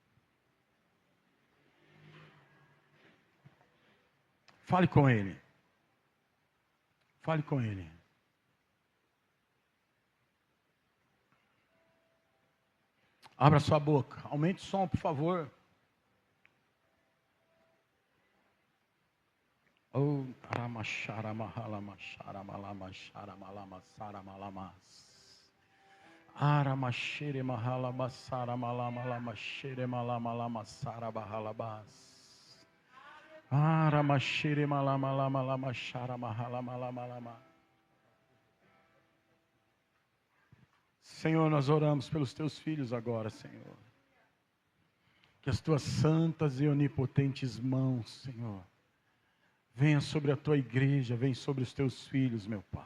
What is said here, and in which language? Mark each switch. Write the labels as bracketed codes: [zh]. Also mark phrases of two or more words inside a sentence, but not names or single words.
[pt] Fale com Ele. Fale com Ele. Abra sua boca, aumente o som, por favor. Oh, aramachara mahala machara malama chara malama sara malamas. Aramachere mahala basara malama lama chere malama lama sara bahalabas. Aramachere malama lama lama chara mahala malama lama. Senhor, nós oramos pelos Teus filhos agora, Senhor. Que as Tuas santas e onipotentes mãos, Senhor, venha sobre a Tua igreja, venha sobre os Teus filhos, meu Pai.